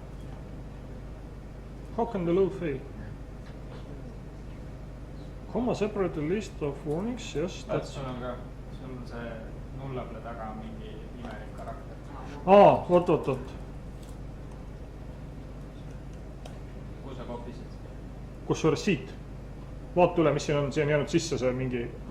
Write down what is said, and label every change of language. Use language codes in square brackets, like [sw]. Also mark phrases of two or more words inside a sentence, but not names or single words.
[en] How can the load fail? Comma separated list of warnings, yes. That's [et] sul on see nullable taga mingi imelik karakter. oot. Kus sa kopisid? Kusjuures siit. Vaata üle, mis siin on jäänud sisse see mingi.